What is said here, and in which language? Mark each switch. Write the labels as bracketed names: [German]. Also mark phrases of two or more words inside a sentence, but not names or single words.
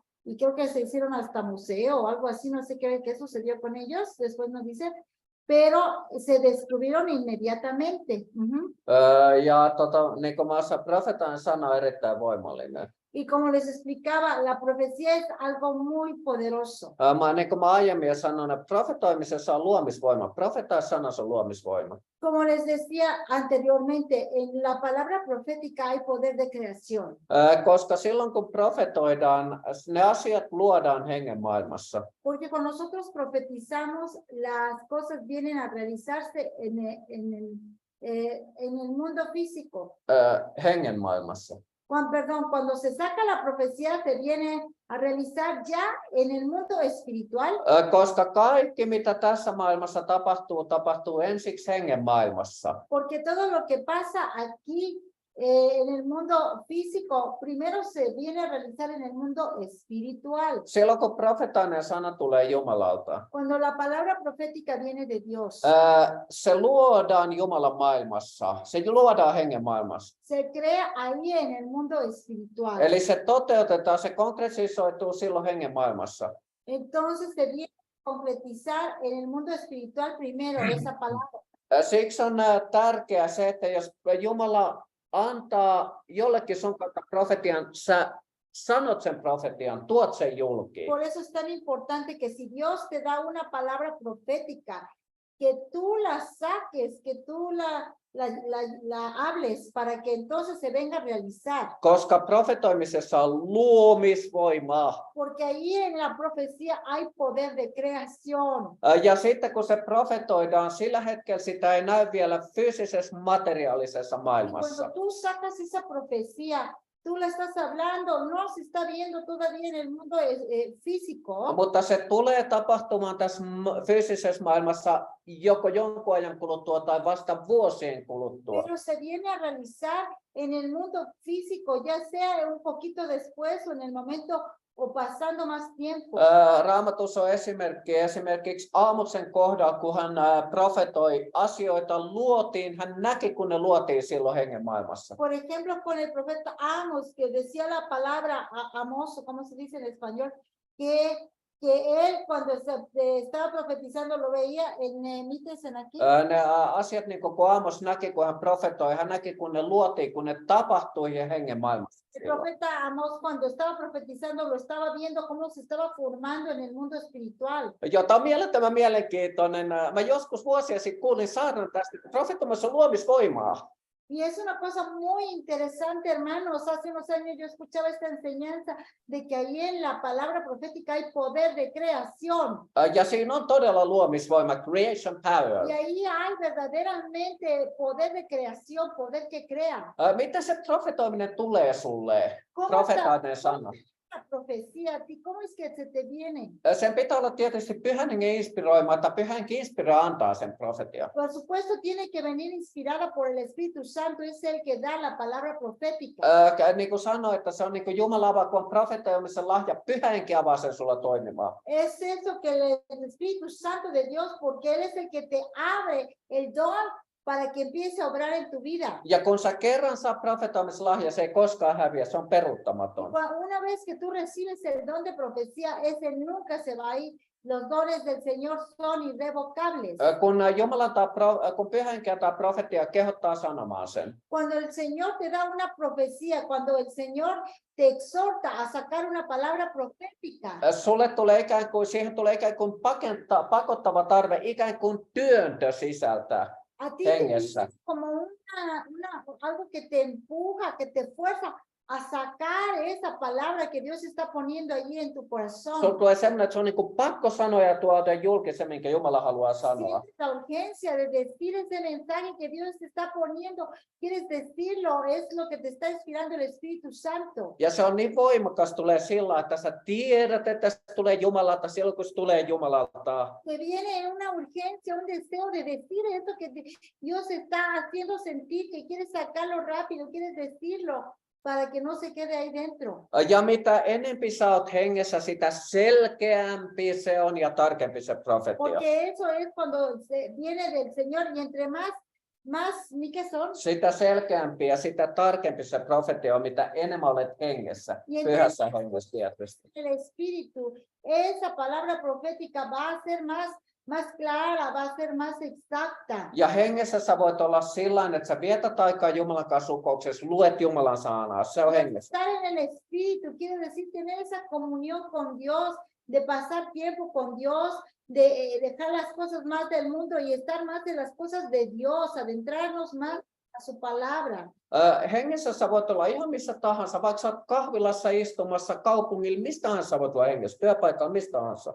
[Spanish] Y creo que se hicieron hasta museo o algo así, no sé qué sucedió con ellos, después nos dice, pero se descubrieron inmediatamente. [Finnish] Ja niin kuin mä profeetan sana on erittäin voimallinen. [Spanish] Y como les explicaba, la profecía es algo muy poderoso. [Finnish] Niin kuin mä aiemmin sanoin, että profetoimisessa on luomisvoima. Profetaa sanassa on luomisvoima. [Spanish] Como les decía anteriormente, en la palabra profética hay poder de creación. [Finnish] Koska silloin kun profetoidaan, ne asiat luodaan hengen maailmassa. [Spanish] Porque cuando nosotros profetizamos, las cosas vienen a realizarse en el mundo físico. [Finnish] Hengen maailmassa. [Spanish] Cuando se saca la profecía, se viene a realizar ya en el mundo espiritual. [Finnish] Koska kaikki, mitä tässä maailmassa tapahtuu ensiksi hengen maailmassa. [Spanish] Porque todo lo que pasa aquí en el mundo físico, primero se viene a realizar en el mundo espiritual. [Finnish] Silloin kun profetainen sana tulee Jumalalta, [Spanish] Cuando la palabra profética viene de Dios, [Finnish] se luodaan Jumalan maailmassa, se luodaan hengen maailmassa. [Spanish] se crea ahí en el mundo espiritual. [Finnish] Eli se toteutetaan, se konkretisoituu silloin hengen maailmassa. [Spanish] Entonces se viene a concretizar en el mundo espiritual primero esa palabra. [Finnish] Siksi on tärkeää se, että jos Jumala antaa jollekin sun kautta profetian, sä sanot sen profetian, tuot sen julki. [Spanish] Por eso es tan importante que si Dios te da una palabra profética, que tú la saques, que tú la hables para que entonces se venga a realizar. [Finnish] Koska profetoimisessa on luomisvoimaa. [Spanish] Porque ahí en la profecía hay poder de creación. [Finnish] Ja sitten kun se profetoidaan, sillä hetkellä sitä ei näy vielä fyysisessä materiaalisessa maailmassa. [Spanish] Cuando tú sacas esa profecía, tú la estás hablando, no se está viendo todavía en el mundo físico. [Finnish] Mutta se tulee tapahtumaan tässä fyysisessä maailmassa joko jonkun ajan kuluttua tai vasta vuosien kuluttua. [Spanish] Pero se viene a realizar en el mundo físico, ya sea un poquito después o en el momento o pasando más tiempo. [Finnish] Raamatussa on esimerkiksi Aamoksen kohdalla, kun hän profetoi asioita luotiin, hän näki, kun ne luotiin silloin hengen maailmassa. [Spanish] Por ejemplo, con el profeta Amos, que decía la palabra Amos, ¿cómo se dice en español? Que él cuando estaba profetizando lo veía en Mítense aquí. [Finnish] Ne asiat, niin kun Aamos näki, kun hän profetoi, hän näki, kun ne luotiin, kun ne tapahtui hengen maailmassa. [Spanish] El profeta Amos cuando estaba profetizando lo estaba viendo cómo se estaba formando en el mundo espiritual. [Finnish] Jota on mielettömän mielenkiintoinen. Mä joskus vuosia sitten kuulin saarnan tästä, että profetoimassa on luomisvoimaa. [Spanish] Y es una cosa muy interesante, hermanos. Hace unos años yo escuchaba esta enseñanza de que ahí en la palabra profética hay poder de creación. [Finnish] Ja siinä on todella luomisvoima, [English] creation power. [Spanish] Y ahí hay verdaderamente poder de creación, poder que crea. [Finnish] Miten se profetoiminen tulee sulle? Profetainen sana. [Spanish] La profecía, ¿a ti cómo es que se te viene? [Finnish] Sen pitää olla tietysti pyhän hengen inspiroima, että pyhän henki inspiroima antaa sen profetian. [Spanish] Por supuesto tiene que venir inspirada por el Espíritu Santo, es el que da la palabra profética. [Finnish] Niin kuin sanoin, että se on niin kuin Jumala avaa, kun on profetoimisen lahja, pyhä henki avaa sen sulla toimimaan. [Spanish] Es eso que el Espíritu Santo de Dios, porque Él es el que te abre el don para que empiece a obrar en tu vida. [Finnish] Ja kun sä kerran saa profetoimislahja, se ei koskaan häviä, se on peruuttamaton. [Spanish] Una vez que tú recibes el don de profecía, ese nunca se va a ir. Los dones del Señor son irrevocables. [Finnish] Kun pyhä henki antaa profetia, kehottaa sanomaan sen. [Spanish] Cuando el Señor te da una profecía, cuando el Señor te exhorta a sacar una palabra profética. [Finnish] Siihen tulee ikään kuin pakottava tarve, ikään kuin työntö sisältää. [Spanish] A ti te dice como algo que te empuja, que te fuerza a sacar esa palabra que Dios está poniendo allí en tu corazón. [Finnish] Sulla tulee semmoinen, että se on niin kuin pakko sanoa ja tuoda julki se, minkä Jumala haluaa sanoa. [Spanish] Sientes la urgencia de decir ese mensaje que Dios te está poniendo. Quieres decirlo, es lo que te está inspirando el Espíritu Santo. [Finnish] Ja se on niin voimakas, tulee sillä, että sä tiedät, että se tulee Jumalalta silloin, kun se tulee Jumalalta. [Spanish] Te viene una urgencia, un deseo de decir eso que Dios está haciendo sentir, que quieres sacarlo rápido, quieres decirlo. para que no se quede ahí dentro. [Finnish] Ja mitä enempi sä oot hengessä, sitä selkeämpi se on ja tarkempi se profetia. [Spanish] Porque eso es cuando viene del Señor y entre ¿ni qué son? [Finnish] Sitä selkeämpi ja sitä tarkempi se profetia on, mitä enemmän olet hengessä, pyhässä hengessä tietysti. [Spanish] El Espíritu, esa palabra profética va a ser más clara, va a ser más exacta. [Finnish] Ja hengessä sä voit olla sillain, että sä vietät aikaa Jumalan kanssa rukouksessa, luet Jumalan sanaa, se on hengessä. [Spanish] Estar en el Espíritu quiere decir tener esa comunión con Dios, de pasar tiempo con Dios, de dejar las cosas más del mundo y estar más en las cosas de Dios, adentrarnos más a su palabra. [Finnish] Hengessä sä voit olla ihan missä tahansa, vaikka sä oot kahvilassa istumassa kaupungilla, mistä tahansa sä voit olla hengessä, työpaikalla, mistä tahansa.